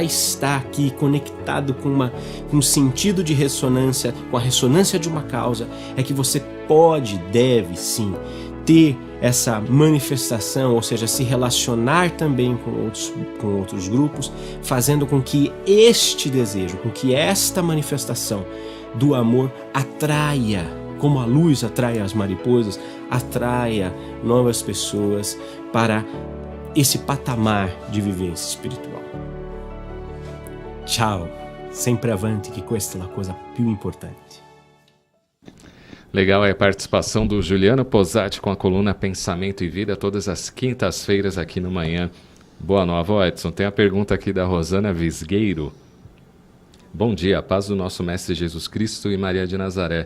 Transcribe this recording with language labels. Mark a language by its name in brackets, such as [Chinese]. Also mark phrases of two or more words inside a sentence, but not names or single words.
[Portuguese] está aqui conectado com um sentido de ressonância, com a ressonância de uma causa, é que você deve sim ter essa manifestação, ou seja, se relacionar também com outros grupos, fazendo com que este desejo, com que esta manifestação do amor atraia, como a luz atrai as mariposas, atraia novas pessoas para esse patamar de vivência espiritual. [Italian] Ciao, sempre avanti, que questa è la cosa più importante. [Portuguese] Legal é a participação do Juliano Posati com a coluna Pensamento e Vida, todas as quintas-feiras aqui no Manhã Boa Nova. Ó, Edson, tem a pergunta aqui da Rosana Visgueiro. Bom dia, a paz do nosso Mestre Jesus Cristo e Maria de Nazaré.